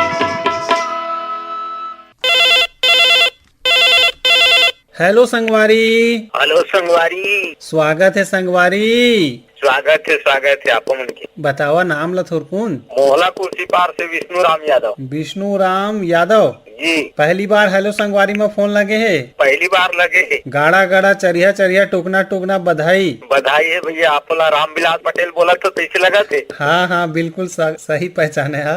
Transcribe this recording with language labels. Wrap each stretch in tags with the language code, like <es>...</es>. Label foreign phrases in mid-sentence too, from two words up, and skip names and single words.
<hne>हेलो संगवारी। हेलो संगवारी। स्वागत है संगवारी। स्वागत है आप मन के। बतावा नाम लथुरपुन। मोहला कुर्सी पार से विष्णु राम यादव। विष्णु राम यादव जी। पहली बार हेलो संगवारी में फोन लगे है। पहली बार लगे है। गाड़ा गाड़ा चरिया चरिया टुकना टुकना बधाई। बधाई है भैया। आप राम विलास पटेल बोला तो कैसे लगा थे? हाँ हाँ बिल्कुल सही पहचाने है।</hne>